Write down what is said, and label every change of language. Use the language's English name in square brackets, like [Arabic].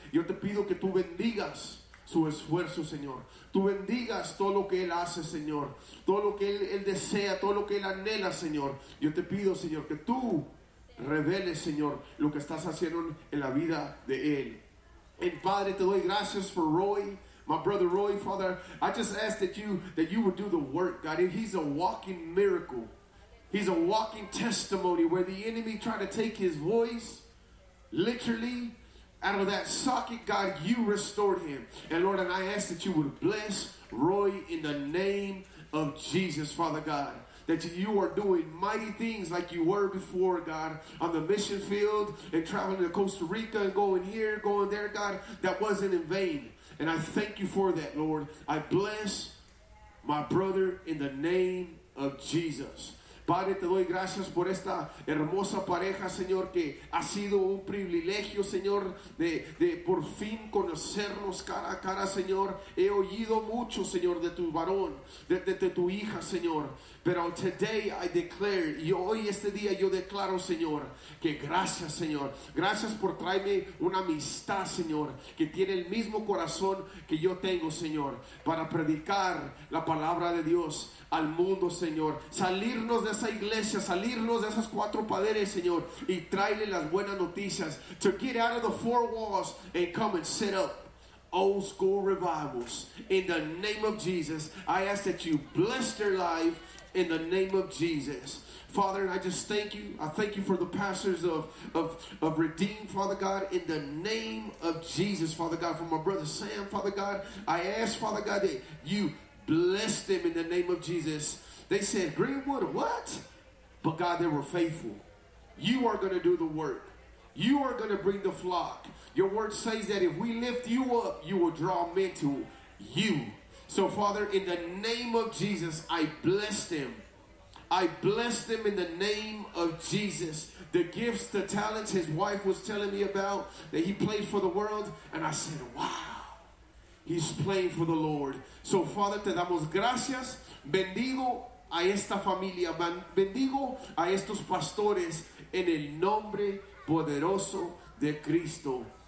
[Spanish] Yo te pido que tú bendigas su esfuerzo, Señor. Tú bendigas todo lo que él hace, Señor. Todo lo que él desea, todo lo que él anhela, Señor. Yo te pido, Señor, que tú revele, Señor, lo que estás haciendo en la vida de él. [English] And [Spanish] Padre, te doy gracias [English] for Roy, my brother Roy. Father, I just ask that you would do the work, God. He's a walking miracle. He's a walking testimony where the enemy tried to take his voice, literally, out of that socket. God, you restored him. And Lord, and I ask that you would bless Roy in the name of Jesus, Father God. That you are doing mighty things like you were before, God, on the mission field and traveling to Costa Rica and going here, going there, God. That wasn't in vain. And I thank you for that, Lord. I bless my brother in the name of Jesus. [Spanish] Padre, te doy gracias por esta hermosa pareja, Señor, que ha sido un privilegio, Señor, de por fin conocernos cara a cara, Señor. He oído mucho, Señor, de tu varón, de tu hija, Señor. Pero [English] today I declare, [Spanish] y hoy este día yo declaro, Señor, que gracias, Señor. Gracias por traerme una amistad, Señor, que tiene el mismo corazón que yo tengo, Señor, para predicar la palabra de Dios al mundo, Señor. Salirnos de esa iglesia, salirnos de esas cuatro paredes, Señor, y traerle las buenas noticias. [English] To get out of the four walls and come and set up old school revivals. In the name of Jesus, I ask that you bless their life. In the name of Jesus, Father, I just thank you. I thank you for the pastors of Redeemed, Father God. In the name of Jesus, Father God, for my brother Sam, Father God, I ask, Father God, that you bless them in the name of Jesus. They said, Greenwood, what? But God, they were faithful. You are going to do the work. You are going to bring the flock. Your word says that if we lift you up, you will draw men to you. So, Father, in the name of Jesus, I bless them. I bless them in the name of Jesus. The gifts, the talents his wife was telling me about, that he played for the world. And I said, wow, he's playing for the Lord. So, Father, [Spanish] te damos gracias. Bendigo a esta familia. Bendigo a estos pastores en el nombre poderoso de Cristo.